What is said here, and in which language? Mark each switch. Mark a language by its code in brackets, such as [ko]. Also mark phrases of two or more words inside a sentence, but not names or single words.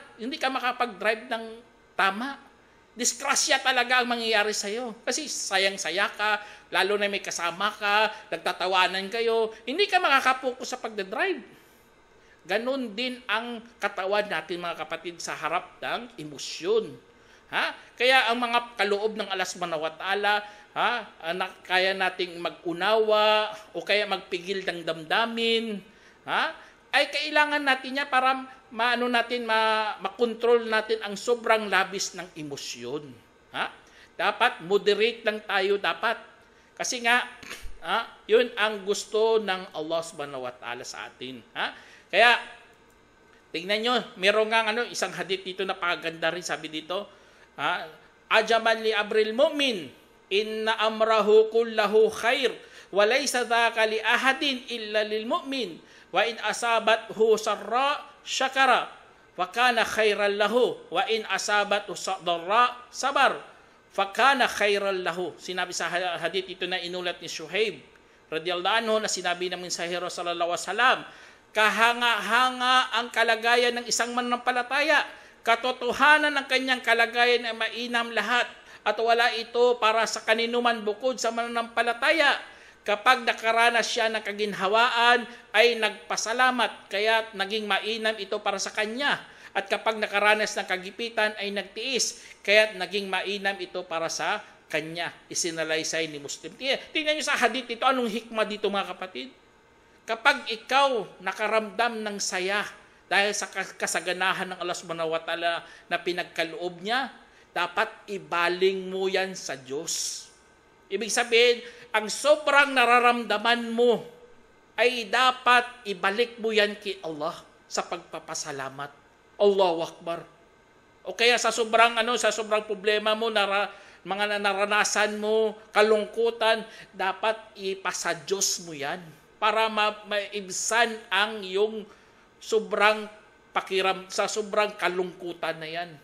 [tl] Hindi ka makapag-drive ng tama. Disgrasya talaga ang mangyayari sa'yo. Kasi sayang-saya ka, lalo na may kasama ka, nagtatawanan kayo, hindi ka makakapokus sa pagdadrive. Ganon din ang katawan natin, mga kapatid, sa harap ng emosyon. Kaya ang mga kaloob ng [ar] الله سبحانه وتعالى, [tl] kaya nating mag-unawa o kaya magpigil ng damdamin, ay kailangan natin niya para makontrol natin ang sobrang labis ng emosyon. Dapat moderate lang tayo dapat. Kasi nga, yun ang gusto ng [ar] الله سبحانه وتعالى [tl] sa atin. Kaya, tingnan nyo, meron nga isang hadith dito na paganda rin, sabi dito, [ar] عجبا لأمر المؤمن إن أمره كله خير وليس ذاك لأحد إلا للمؤمن وإن أصابته سراء شكر وكان خيرا له وإن أصابته ضراء صبر فكان خيرا له, wa in asabathu darra sabar, fa kana khairan lahu. [tl] Sinabi sa hadith ito na inulat ni Shuhaib [ar] رضي الله عنه, [tl] na sinabi ng mensahero [ar] صلى الله عليه وسلم, [tl] kahanga-hanga ang kalagayan ng isang mananampalataya. Katotohanan ng kanyang kalagayan ay mainam lahat at wala ito para sa kaninuman bukod sa mananampalataya. Kapag nakaranas siya ng kaginhawaan ay nagpasalamat, kaya naging mainam ito para sa kanya. At kapag nakaranas ng kagipitan ay nagtiis, kaya naging mainam ito para sa kanya. Isinalaysay ni Muslim. Tingnan niyo sa hadith ito, anong hikmah dito, mga kapatid? Kapag ikaw nakaramdam ng saya dahil sa kasaganahan ng [ar] الله سبحانه وتعالى [tl] na pinagkaloob niya, dapat ibaling mo yan sa Diyos. Ibig sabihin, ang sobrang nararamdaman mo, ay dapat ibalik mo yan kay Allah sa pagpapasalamat. [ar] الله أكبر. [tl] O kaya sa sobrang problema mo, mga naranasan mo, kalungkutan, dapat ipasa Diyos mo yan para maibsan ang iyong sobrang sa sobrang kalungkutan na yan.